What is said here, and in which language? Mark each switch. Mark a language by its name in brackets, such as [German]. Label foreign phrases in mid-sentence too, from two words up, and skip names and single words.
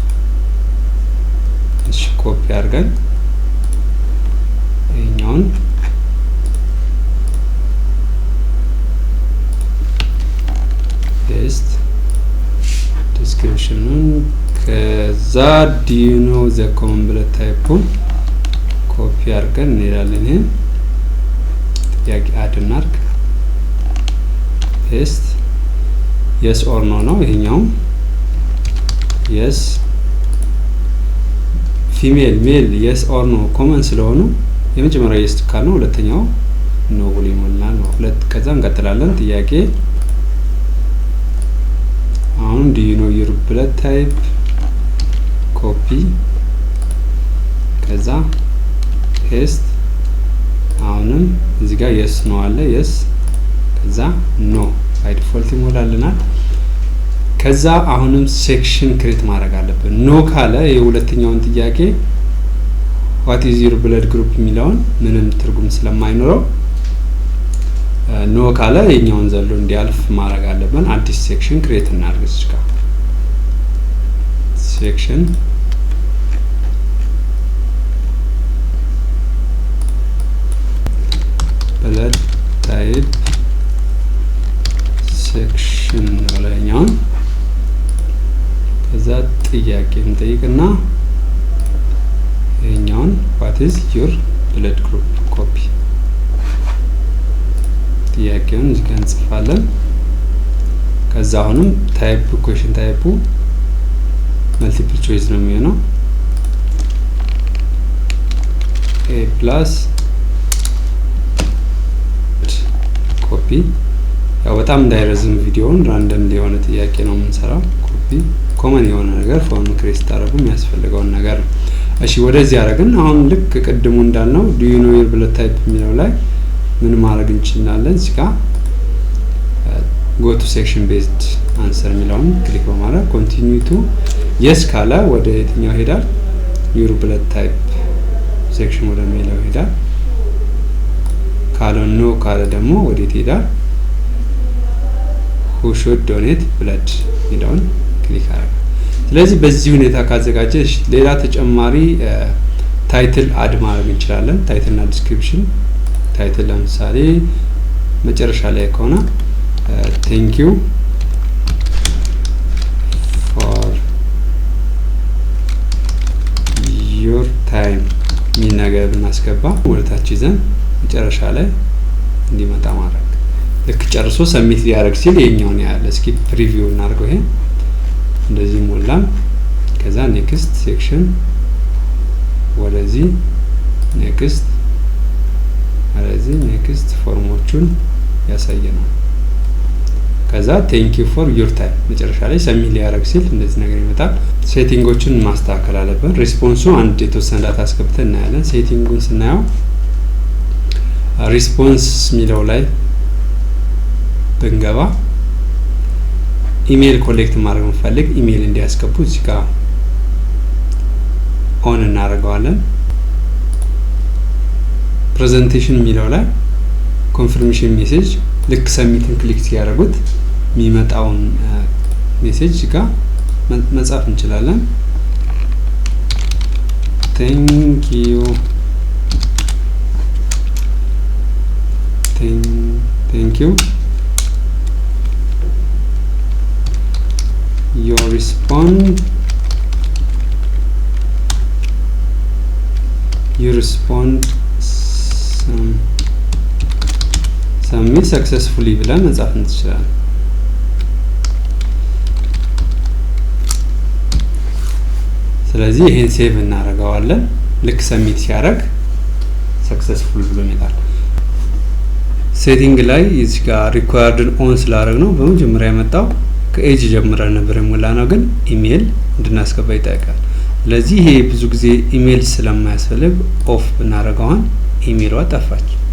[Amharic] እሺ ኮፒ አድርገን ይሄኛውን ፔስት ዲስክሪፕሽኑን ከዛ [English] do you know the common blood type [Amharic] ኮፒ አድርገን እንሄዳለን ይሄን ጥያቄ አድ እናድርግ ፔስት [English] yes or no [Amharic] ነው ይሄኛው yes [English] female male yes or no [Amharic] ኮመን ስለሆኑ የመጀመሪያው yes ካል ነው ሁለተኛው no ብሎ ይሞላል ነው ሁለት ከዛ እንቀጥላለን ጥያቄ አሁን [English] do you know your blood type [Amharic] ኮፒ ከዛ ፔስት አሁንም እዚህ ጋር yes ነው አለ yes ከዛ no ባይ ዲፎልት ይሞላልናል ከዛ አሁንም [English] section create [Amharic] ማድረግ አለብን no ካለ የሁለተኛውን ጥያቄ [English] what is your blood group [Amharic] የሚለውን ምንም ትርጉም ስለማይኖረው ኖ ካለ የኛውን ዘሎ እንዲያልፍ ማድረግ አለብን። አዲስ [English] section create [Amharic] እናድርግ። እዚህ ጋር [English] section blood type [Amharic] ሴክሽን ነው። ከዛ ጥያቄ እንጠይቅና የኛውን [English] what is your blood group [Amharic] ኮፒ ጥያቄውን እዚህ ጋር እንጽፋለን። ከዛ አሁንም [English] type question [Amharic] ታይፑ [English] multiple choice [Amharic] ነው የሚሆነው [English] a plus [Amharic] ኮፒ። ያው በጣም እንዳይረዝም ቪዲዮውን ራንደም የሆነ ጥያቄ ነው የምንሰራው። ኮፒ ኮመን የሆነ ነገር [English] form create [Amharic] ታደርጉ የሚያስፈልገውን ነገር። እሺ ወደዚህ ያደረግን አሁን ልክ ቅድሙ እንዳልነው [English] do you know your blood type [Amharic] የሚለው ላይ ምን ማድረግ እንችላለን? እዚህ ጋር [English] go to section based answer [Amharic] የሚለውን ክሊክ በማድረግ [English] continue to yes [Amharic] ካለ ወደ የትኛው ሄዳል? [English] your blood type section [Amharic] ወደ የሚለው ሄዳል። ካለ no ካለ ደግሞ ወዴት ሄዳል? [English] who should donate blood [Amharic] የሚለውን ክሊክ አድርጉ። ስለዚህ በዚህ ሁኔታ ካዘጋጀሽ ሌላ ተጨማሪ ታይትል አድ ማድረግ እንችላለን። ታይትል እና ዲስክሪፕሽን ታይትል ለምሳሌ መጨረሻ ላይ ከሆነ [English] thank you for your time [Amharic] ሚል ነገር ብናስገባ ወደታች ይዘን መጨረሻ ላይ እንዲመጣ ማድረግ። ልክ ጨርሶ ሰሚት ሊያደርግ ሲል የኛውን ያለ እስኪ ፕሪቪው እናድርገው። ይሄ እንደዚህ ሞላን። ከዛ [English] next section [Amharic] ወደዚህ ኔክስት ወደዚህ ኔክስት ፎርሞቹን ያሳየናል። ከዛ [English] thank you for your time [Amharic] መጨረሻ ላይ ሰሚት ሊያደርግ ሲል እንደዚህ ነገር ይመጣል። ሴቲንጎችን ማስተካከል አለብን። ሪስፖንሱ አንድ የተወሰነ ዳታ አስገብተን እናያለን። ሴቲንጉን ስናየው ሪስፖንስ ሚለው ላይ ብንገባ [English] email collect [Amharic] ማድረግ እንፈልግ ኢሜል እንዲያስገቡ እዚህ ጋር ኦን እናደርገዋለን። ፕሬዘንቴሽን ሚለው ላይ [English] confirmation message [Amharic] ልክ ሰሚትን ክሊክ ሲያደርጉት የሚመጣውን ሜሴጅ ጋር መጻፍ እንችላለን። [English] thank you you respond submit successfully [Amharic] ብለን መጻፍ እንችላለን። ስለዚህ ይሄን ሴቭ እናደርገዋለን። ልክ ሰሚት ሲያደርግ ሰክሰስፉል ብሎ ይመጣል። ሴቲንግ ላይ እዚህ ጋር [English] required on [Amharic] ስላደረግ ነው በመጀመሪያ የመጣው ከኤጅ ጀምረን ነበር የሞላነው፣ ግን ኢሜል እንድናስገባ ይጠይቃል። ስለዚህ ይሄ ብዙ ጊዜ ኢሜል ስለማያስፈልግ ኦፍ ብናደርገው ኢሜሏ ጠፋች።